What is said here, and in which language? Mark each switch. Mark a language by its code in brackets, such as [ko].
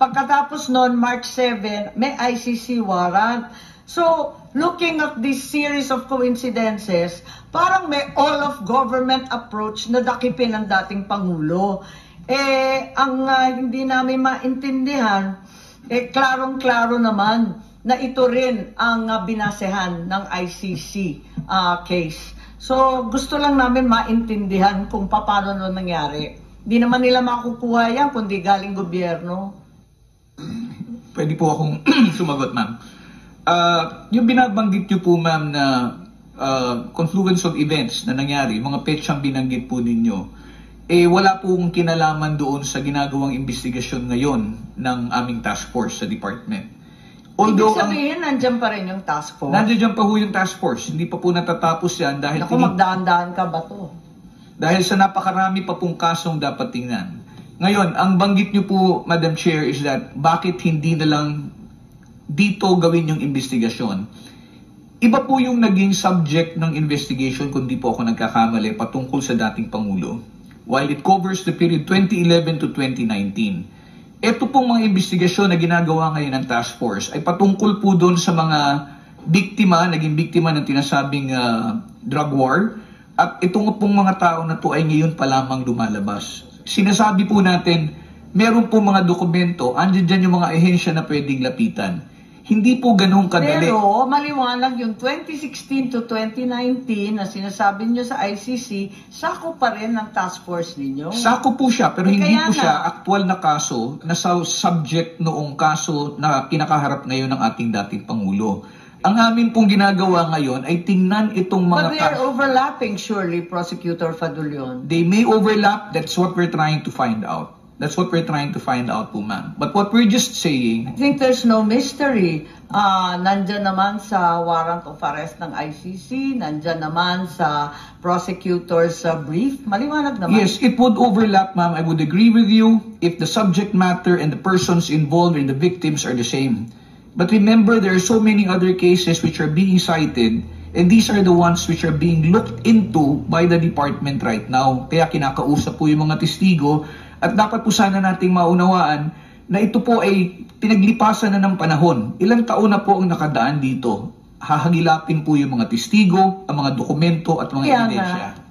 [tl] Pagkatapos noon, March 7, may ICC warrant. [en] So, looking at this series of coincidences, [tl] parang may [en] all-of-government approach [tl] na dakipin ng dating Pangulo. Ang hindi namin maintindihan, klarong-klaro naman na ito rin ang binasehan ng ICC case. So, gusto lang namin maintindihan kung paano nangyari. Hindi naman nila makukuha yan kundi galing gobyerno. Pwede po akong sumagot, ma'am. Yung binabanggit nyo po, ma'am, na confluence of events na nangyari, mga petsang binanggit po ninyo, wala pong kinalaman doon sa ginagawang investigasyon ngayon ng aming task force sa department. Ibig sabihin, nandyan pa rin yung task force? Nandyan pa po yung task force. Hindi pa po natatapos yan dahil... Naku, magdaan-daan ka ba to? Dahil sa napakarami pa pong kasong dapat tingnan. Ngayon, ang banggit nyo po, Madam Chair, is that bakit hindi na lang dito gawin yung investigasyon? Iba po yung naging subject ng investigation kung di po ako nagkakamali patungkol sa dating Pangulo. [en] While it covers the period 2011 to 2019. [tl] Ito pong mga investigasyon na ginagawa ngayon ng task force ay patungkol po doon sa mga biktima, naging biktima ng tinasabing drug war. At itong pong mga tao na to ay ngayon pa lamang lumalabas. Sinasabi po natin, meron po mga dokumento, andyan dyan yung mga ehensya na pwedeng lapitan. Hindi po ganun kadali. Pero maliwanag yung 2016 to 2019 na sinasabi nyo sa ICC, sako pa rin ng task force ninyo. Sako po siya, pero hindi po siya aktual na kaso na subject noong kaso na kinakaharap ngayon ng ating dating Pangulo. Ang amin pong ginagawa ngayon ay tingnan itong mga... [en] But they are overlapping surely, Prosecutor Fadulion. They may overlap. That's what we're trying to find out. That's what we're trying to find out po, ma'am. But what we're just saying... I think there's no mystery. [tl] Nandyan naman sa warrant of arrest ng ICC, nandyan naman sa prosecutor's brief. Maliwanag naman. [en] Yes, it would overlap, ma'am. I would agree with you if the subject matter and the persons involved and the victims are the same. But remember, there are so many other cases which are being cited, and these are the ones which are being looked into by the department right now. [tl] Kaya kinakausap po yung mga testigo, at dapat po sana nating maunawaan na ito po ay pinaglipasan na ng panahon. Ilang taon na po ang nakadaan dito. Hahagilapin po yung mga testigo, ang mga dokumento at mga ebidensya.